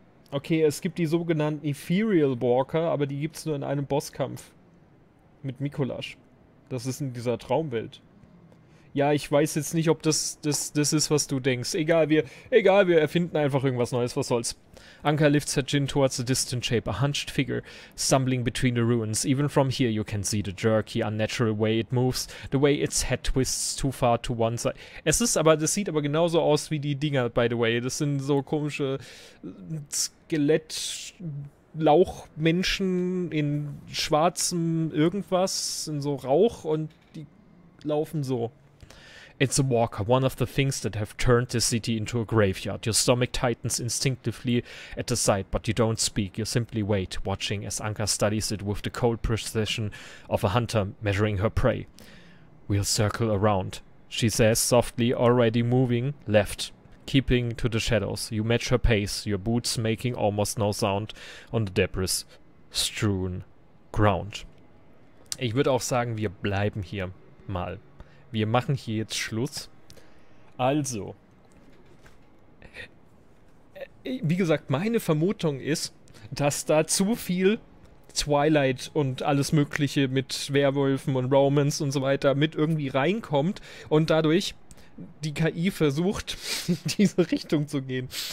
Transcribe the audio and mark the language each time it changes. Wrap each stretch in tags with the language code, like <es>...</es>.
<de>Okay, es gibt die sogenannten Ethereal Walker, aber die gibt es nur in einem Bosskampf. Mit Mikolasch. Das ist in dieser Traumwelt. Ja, ich weiß jetzt nicht, ob das ist, was du denkst. Egal, wir erfinden einfach irgendwas Neues, was soll's.</de> <en>Anka lifts her chin towards a distant shape, a hunched figure, stumbling between the ruins. Even from here you can see the jerky, unnatural way it moves, the way its head twists too far to one side.</en> <de>Das sieht aber genauso aus wie die Dinger,</de> <en>by the way.</en> <de>Das sind so komische Skelett-Lauchmenschen in schwarzem irgendwas, in so Rauch und die laufen so.</de> <en>It's a walker, one of the things that have turned the city into a graveyard. Your stomach tightens instinctively at the sight, but you don't speak. You simply wait, watching as Anka studies it with the cold precision of a hunter measuring her prey. We'll circle around, she says softly, already moving left, keeping to the shadows. You match her pace, your boots making almost no sound on the debris-strewn ground.</en> <de>Ich würde auch sagen, wir bleiben hier mal. Wir machen hier jetzt Schluss. Also, wie gesagt, meine Vermutung ist, dass da zu viel Twilight und alles Mögliche mit Werwölfen und Romance und so weiter mit irgendwie reinkommt und dadurch die KI versucht, in diese Richtung zu gehen.</de>